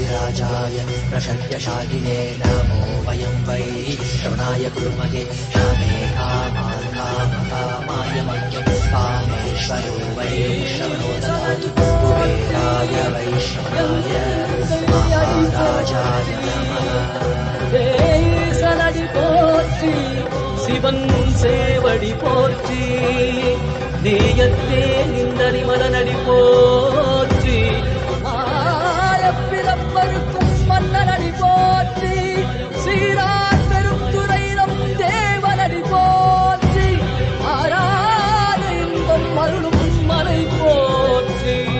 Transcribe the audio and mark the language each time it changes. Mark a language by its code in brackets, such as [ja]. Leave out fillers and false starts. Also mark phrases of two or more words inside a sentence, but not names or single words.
[sa] महाराजाय प्रशक्यशालिने नमो वयं वै श्रवणाय कुर्महे कामे कामान् कामकामाय मह्यं कामेश्वरो वै श्रवणो ददातु कुबेराय वै श्रवणाय महाराजाय नमः [ta] சலடி போற்றி சிவன் சேவடி போற்றி நேயத்தே நிந்தனி மலனடி போற்றி ஆயப்பிறப்பருக்கும் மன்னனடி போற்றி சீரார் பெரும் துறையிடம் தேவனடி போற்றி ஆராத இன்பம் அருளும் மலை போற்றி